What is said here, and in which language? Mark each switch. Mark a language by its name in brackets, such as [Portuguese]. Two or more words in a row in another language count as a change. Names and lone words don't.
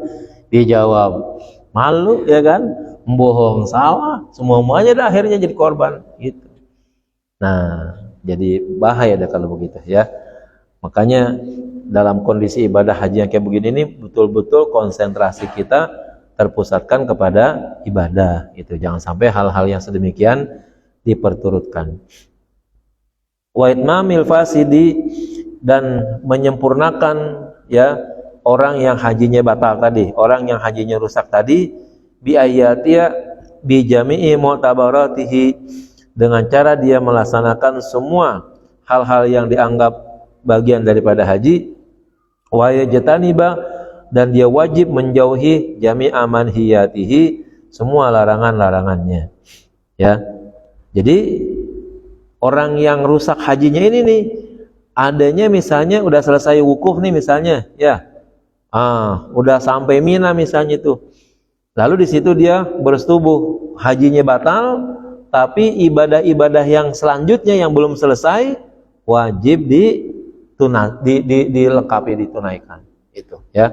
[Indonesian] Dia jawab malu, ya kan, bohong, salah, semuanya dah akhirnya jadi korban gitu. Nah jadi bahaya dah kalau begitu, ya. Makanya dalam kondisi ibadah haji yang kayak begini ini betul-betul konsentrasi kita terpusatkan kepada ibadah itu, jangan sampai hal-hal yang sedemikian diperturutkan. [Arabic] وإتمام الفاسد, [Indonesian] dan menyempurnakan, ya, orang yang hajinya batal tadi, orang yang hajinya rusak tadi, [Arabic] بإتيانه بجميع معتبراته, [Indonesian] dengan cara dia melaksanakan semua hal-hal yang dianggap bagian daripada haji, [Arabic] ويجتنب, [Indonesian] dan dia wajib menjauhi [Arabic] جميع منهياته, [Indonesian] semua larangan-larangannya, ya. Jadi orang yang rusak hajinya ini nih, adanya misalnya udah selesai wukuf nih misalnya, ya, udah sampai Mina misalnya itu, lalu di situ dia bersetubuh hajinya batal, tapi ibadah-ibadah yang selanjutnya yang belum selesai wajib dilengkapi, ditunaikan itu, ya.